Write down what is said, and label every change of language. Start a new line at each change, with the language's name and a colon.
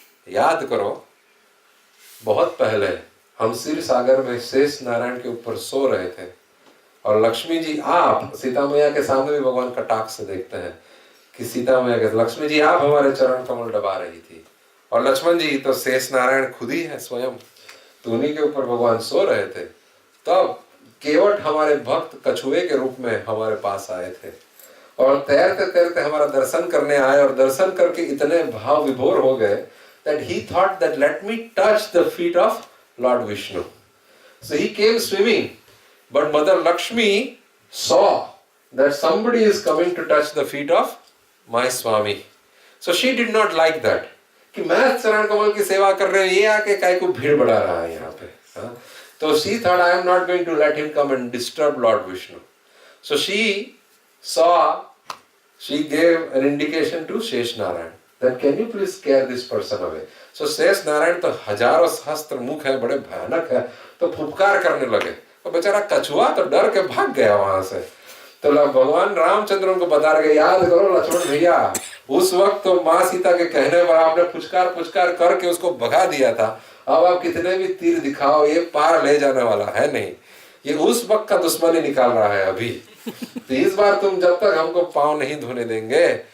Hindi: याद करो, बहुत पहले हम क्षीर सागर में शेष नारायण के ऊपर सो रहे थे और लक्ष्मी जी आप सीता मैया के सामने भी भगवान कटाक्ष से देखते हैं कि सीता मैया के लक्ष्मी जी आप हमारे चरण कमल दबा रही थी, और लक्ष्मण जी तो शेष नारायण खुद ही है स्वयं, तो उन्हीं के ऊपर भगवान सो रहे थे। तब केवट हमारे भक्त कछुए के रूप में हमारे पास आए थे और तैरते तैरते हमारा दर्शन करने आए, और दर्शन करके इतने भाव विभोर हो गए
English: that he thought that let me touch the feet of Lord Vishnu. So he came swimming, but Mother Lakshmi saw that somebody is coming to touch the feet of my Swami. So she did not like that.
Hindi: कि मैं चरण कमल की सेवा कर रहे हैं, ये आके काय को भीड़ बढ़ा रहा है यहाँ पे। तो
English: she thought I am not going to let him come and disturb Lord Vishnu. So she saw, she gave an indication to Shesh Narayan that can you please scare this person away. So
Hindi: शेष नारायण तो हजारों सहस्त्र मुख है, बड़े भयानक है, तो फुफकार करने लगे, तो बेचारा कछुआ तो डर के भाग गया वहां से। तो भगवान रामचंद्र उनको बता रहे, याद करो लक्ष्मण भैया, उस वक्त तो माँ सीता के कहने पर आपने पुचकार करके उसको भगा दिया था, अब आप कितने भी तीर दिखाओ ये पार ले जाने वाला है नहीं, ये उस वक्त का दुश्मनी निकाल रहा है अभी। तो इस बार तुम जब तक हमको पाँव नहीं धोने देंगे